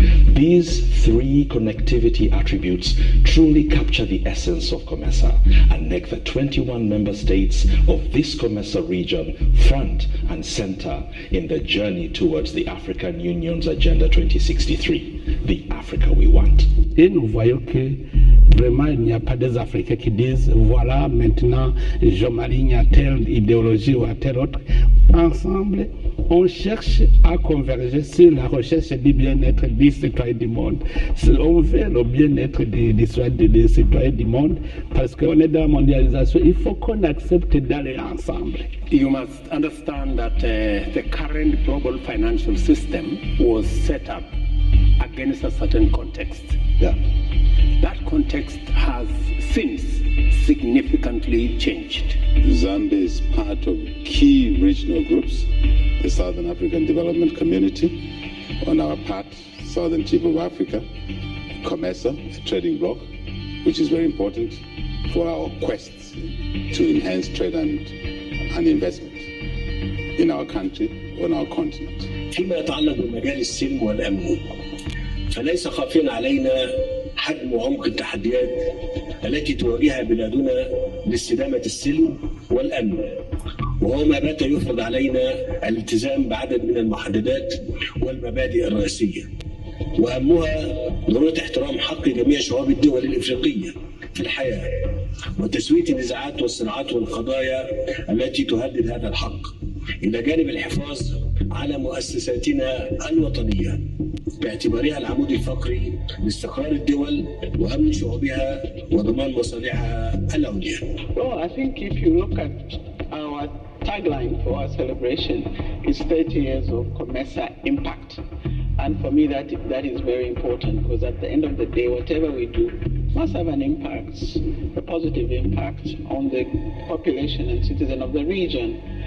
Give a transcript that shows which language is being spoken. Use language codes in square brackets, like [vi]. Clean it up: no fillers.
[en] These three connectivity attributes truly capture the essence of COMESA and make the 21 member states of this COMESA region front and center in the journey towards the African Union's Agenda 2063, the Africa we want. [fr] Et nous voyons que vraiment il n'y a pas des Africains qui disent voilà maintenant Jean-Marie il y a telle idéologie ou à telle autre. Ensemble, on cherche à converger sur la recherche du bien-être des citoyens du monde. On veut le bien-être des citoyens du monde parce qu'on est dans la mondialisation. Il faut qu'on accepte d'aller ensemble. [en] You must understand that the current global financial system was set up against a certain context. Yeah. That context has since significantly changed. Zambia is part of key regional groups, the Southern African Development Community, on our part, Southern Tip of Africa, COMESA, a trading bloc, which is very important for our quests to enhance trade and investment in our country, on our continent. [ar] فيما يتعلق بمجال السلم والأمن فليس خافيا علينا حجم وعمق التحديات التي تواجهها بلادنا لاستدامة السلم والأمن، وهو ما بات يفرض علينا الالتزام بعدد من المحددات والمبادئ الرئيسية، وأهمها ضرورة احترام حق جميع شعوب الدول الإفريقية في الحياة وتسوية النزاعات والصراعات والقضايا التي تهدد هذا الحق، إلى جانب الحفاظ على مؤسساتنا الوطنية باعتبارها العمود الفقري لاستقرار الدول وأمن شعوبها وضمان مصالحها العليا. [en] Well, I think if you look at our tagline for our celebration, it's 30 years of COMESA impact. And for me, that is very important because at the end of the day, whatever we do must have an impact, a positive impact on the population and citizen of the region.